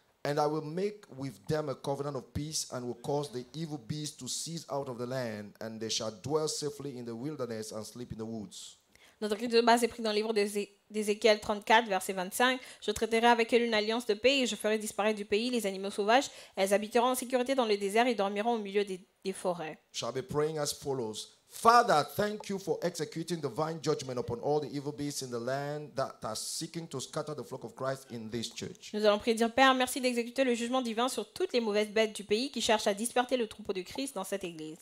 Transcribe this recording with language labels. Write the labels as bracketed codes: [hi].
[en] And I will make with them a covenant of peace and will cause the evil beasts to cease out of the land, and they shall dwell safely in the wilderness and sleep in the woods. [fr] Notre écrit de base est pris dans le livre d'Ézéchiel 34, verset 25. Je traiterai avec elles une alliance de paix et je ferai disparaître du pays les animaux sauvages. Elles habiteront en sécurité dans le désert et dormiront au milieu des forêts. [en] Shall be praying as follows. Father, thank you for executing divine judgment upon all the evil beasts in the land that are seeking to scatter the flock of Christ in this church. [fr] Nous allons prier dire Père, merci d'exécuter le jugement divin sur toutes les mauvaises bêtes du pays qui cherchent à disperser le troupeau de Christ dans cette église.